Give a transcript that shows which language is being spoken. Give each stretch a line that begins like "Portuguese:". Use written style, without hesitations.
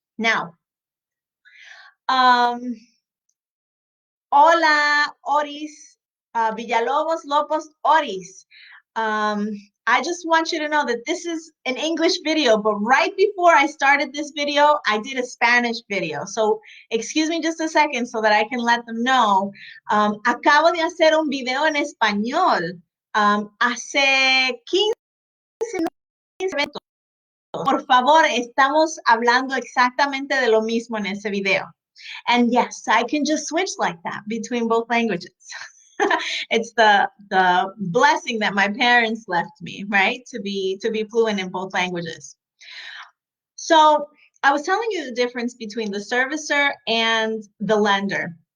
English: Now, hola, Oris, Villalobos, Lopos, Oris. I just want you to know that this is an English video, but right before I started this video, I did a Spanish video. So excuse me just a second so that I can let them know.
Spanish: Acabo de hacer un video en español hace 15 minutos. Por favor, estamos hablando exactamente de lo mismo en ese video.
English: And yes, I can just switch like that between both languages. It's the blessing that my parents left me, right? To be fluent in both languages. So I was telling you the difference between the servicer and the lender.